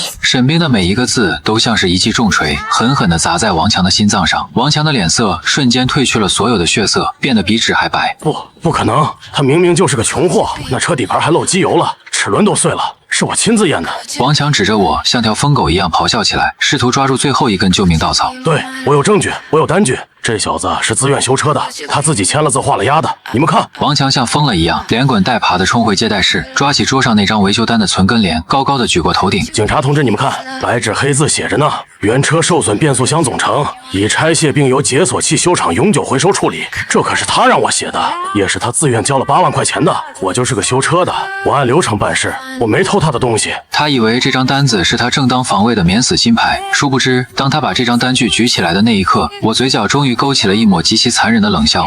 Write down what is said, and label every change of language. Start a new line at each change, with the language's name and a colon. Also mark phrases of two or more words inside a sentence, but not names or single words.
Chinese: 沈冰的每一個字都像是一記重錘，狠狠地砸在王強的心臟上。王強的臉色瞬間褪去了所有的血色，變得比紙還白。不可能，他明明就是個窮貨，那車底盤還漏機油了，齒輪都碎了。是我親自驗的。王強指着我，像條瘋狗一樣咆哮起來，試圖抓住最後一根救命稻草。对，我有證据，我有单據。这小子是自愿修车的，他自己签了字画了押的，你们看。王强像疯了一样，连滚带爬地冲回接待室，抓起桌上那张维修单的存根联，高高的舉過頭頂。警察同志，你们看，白紙黑字寫着呢，原車受損變速箱總成已拆卸並由解鎖汽修廠永久回收處理。這可是他讓我寫的，也是他自願交了8萬塊錢的。我就是個修車的，我按流程辦事，我沒偷他的東西。他以為這張單子是他正當防衛的免死金牌，殊不知，當他把這張單據舉起來的那一刻，我嘴角終於勾起了一抹極其殘忍的冷笑。